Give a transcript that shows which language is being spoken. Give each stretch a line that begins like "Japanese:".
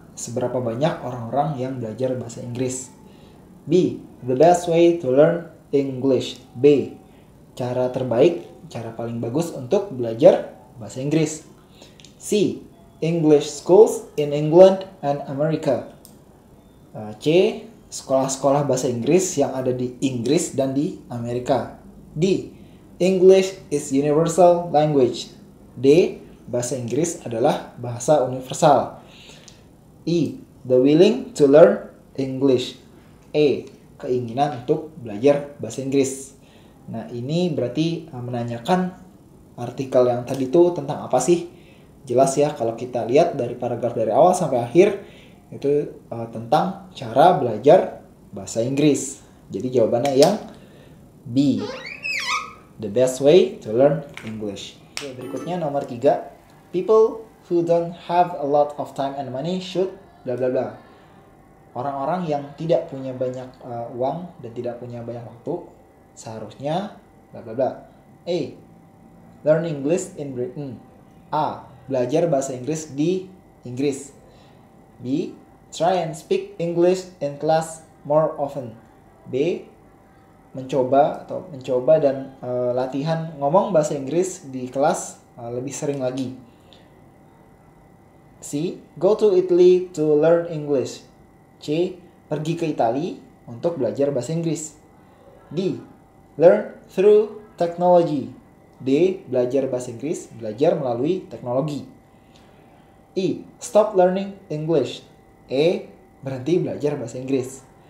Indonesian: Seberapa banyak orang-orang yang belajar bahasa Inggris? B.
English: The best way to learn English. B.
Indonesian: Cara terbaik, cara paling bagus untuk belajar bahasa Inggris. C.
English: English schools in England and America. C.
Indonesian: Sekolah-sekolah bahasa Inggris yang ada di Inggris dan di Amerika. D.
English: English is universal language. D.
Indonesian: Bahasa Inggris adalah bahasa universal. E.
English: The willing to learn English. E.
Indonesian: Keinginan untuk belajar bahasa Inggris. Nah, ini berarti menanyakan artikel yang tadi itu tentang apa sih? Jelas ya kalau kita lihat dari paragraf dari awal sampai akhir itu tentang cara belajar bahasa Inggris. Jadi jawabannya yang B.
English: The best way to learn English.
Indonesian: Oke, berikutnya nomor 3.
English: People who don't have a lot of time and money should bla bla bla.
Indonesian: Orang-orang yang tidak punya banyak uang dan tidak punya banyak waktu seharusnya bla bla bla. A.
English: Learn English in Britain. A.
Indonesian: Belajar bahasa Inggris di Inggris. B.
English: Try and speak English in class more often. B.
Indonesian: Mencoba dan latihan ngomong bahasa Inggris di kelas lebih sering lagi. C.
English: Go to Italy to learn English. C.
Indonesian: Pergi ke Italia untuk belajar bahasa Inggris. D.
English: Learn through technology. D.
Indonesian: Belajar bahasa Inggris, belajar melalui teknologi. E.
English: Stop learning English.
Indonesian: E. Berhenti belajar bahasa Inggris.